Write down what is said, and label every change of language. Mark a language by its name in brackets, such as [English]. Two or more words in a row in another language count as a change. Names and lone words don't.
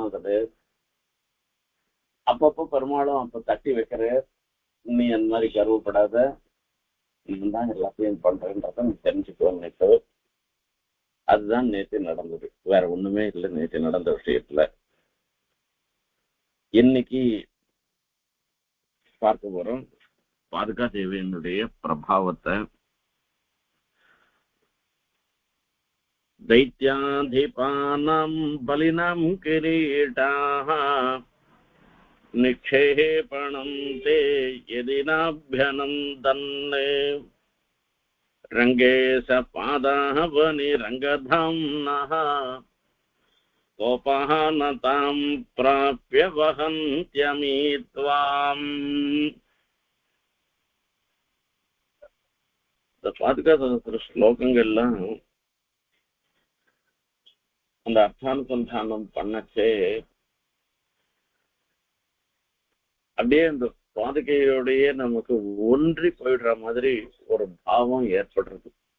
[Tamil] அது அப்பப்போ பெருமாளும் அப்ப தட்டி வைக்கிற, நீ அந்த மாதிரி கருவப்படாத, நான் தான் எல்லாத்தையும் பண்றேன்றத நீ தெரிஞ்சுக்கோ. அதுதான் நேற்று நடந்தது, வேற ஒண்ணுமே இல்லை நேற்று நடந்த விஷயத்துல. இன்னைக்கு பார்க்க போறோம் பாதுகா தேவியனுடைய பிரபாவத்தை. [Sanskrit] दैत्याधिपानां बलिनां किरीटाः निक्षेपणं ते यदि नाभ्यनन्दन् रङ्गे स पादाः वनिरङ्गधाम्नः कोपः न तां प्राप्य वहन्त्यमीत्वाम्. [Tamil] இந்த பாதுகா சகஸ்ர ஸ்லோகங்கள்லாம் அந்த அர்த்தானுசந்தானம் பண்ணச்சே அப்படியே அந்த பாதுகையோடையே நமக்கு ஒன்றி போயிடுற மாதிரி ஒரு பாவம் ஏற்படுறது.